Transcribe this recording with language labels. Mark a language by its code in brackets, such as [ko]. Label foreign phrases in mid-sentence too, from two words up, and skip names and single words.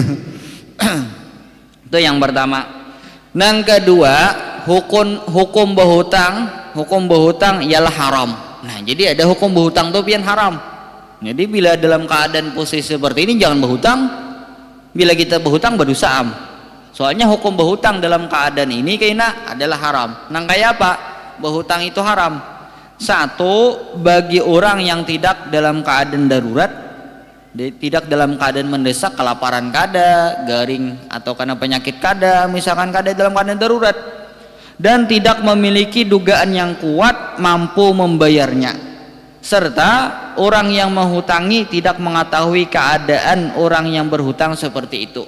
[id] Itu yang pertama. Yang kedua hukum berhutang ialah haram. Nah jadi ada hukum berhutang tuh pian haram. Jadi bila dalam keadaan posisi seperti ini jangan berhutang. Bila kita berhutang berdosa am. Soalnya hukum berhutang dalam keadaan ini kayaknya adalah haram. Nang kayak apa? Berhutang itu haram. Satu, bagi orang yang tidak dalam keadaan darurat, tidak dalam keadaan mendesak, kelaparan kada, garing atau karena penyakit kada, misalkan kada dalam keadaan darurat, dan tidak memiliki dugaan yang kuat mampu membayarnya, serta orang yang menghutangi tidak mengetahui keadaan orang yang berhutang seperti itu.